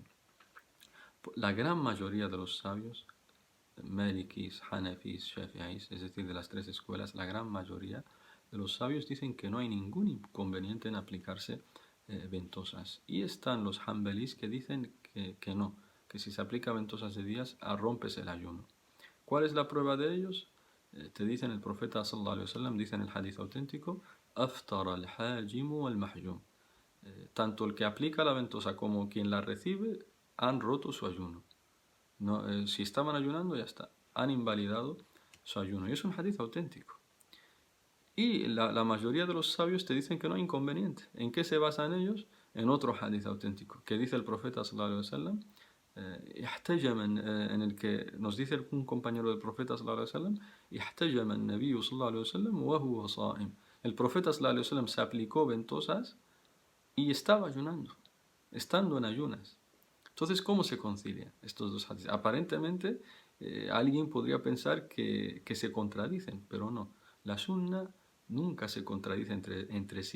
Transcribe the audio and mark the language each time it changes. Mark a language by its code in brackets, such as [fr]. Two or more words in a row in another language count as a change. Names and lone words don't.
[es] La gran mayoría de los sabios, Malikis, Hanafis, Shafi'is, es decir, de las tres escuelas, la gran mayoría de los sabios dicen que no hay ningún inconveniente en aplicarse ventosas. Y están los Hanbalis que dicen que no, que si se aplica ventosas de días, rompes el ayuno. ¿Cuál es la prueba de ellos? Te dicen el profeta [ar] صلى الله عليه وسلم, [es] dice en el hadith auténtico, [ar] أفطر الحاجم والمحجوم. [es] Tanto el que aplica la ventosa como quien la recibe han roto su ayuno. No, si estaban ayunando, ya está. Han invalidado su ayuno. Y es un hadith auténtico. Y la mayoría de los sabios te dicen que no hay inconveniente. ¿En qué se basan ellos? En otro hadith auténtico, que dice el profeta [ar] صلى الله عليه وسلم, [es] en el que nos dice un compañero del profeta [ar] صلى الله عليه وسلم احتجم النبي صلى الله عليه وسلم وهو صائم. [es] El profeta [ar] صلى الله عليه وسلم [es] se aplicó ventosas y estaba ayunando, estando en ayunas. Entonces, ¿cómo se concilian estos dos hadiths? Aparentemente, alguien podría pensar que se contradicen, pero no. La sunna nunca se contradice entre sí.